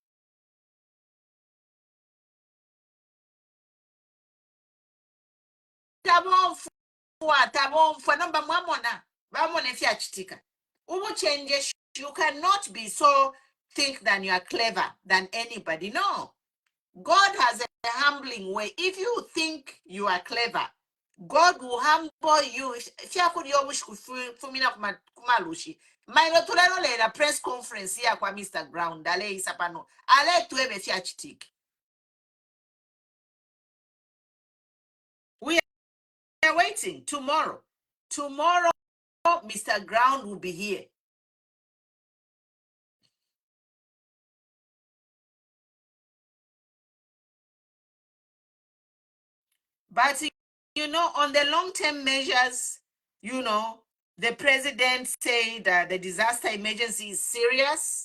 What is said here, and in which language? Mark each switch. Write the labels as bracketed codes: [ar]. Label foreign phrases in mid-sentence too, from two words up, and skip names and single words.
[en] You cannot be so think that you are clever than anybody. No. God has a humbling way. If you think you are clever, God will humble you. [bem] Mailo tulalo [en] press conference [bem] here kwa Mr. Ground. Ale isapano. Ale tuebe fiachitik. [en] We are waiting tomorrow. Tomorrow, Mr. Ground will be here. But, you know, on the long-term measures, you know, the president said that the disaster emergency is serious.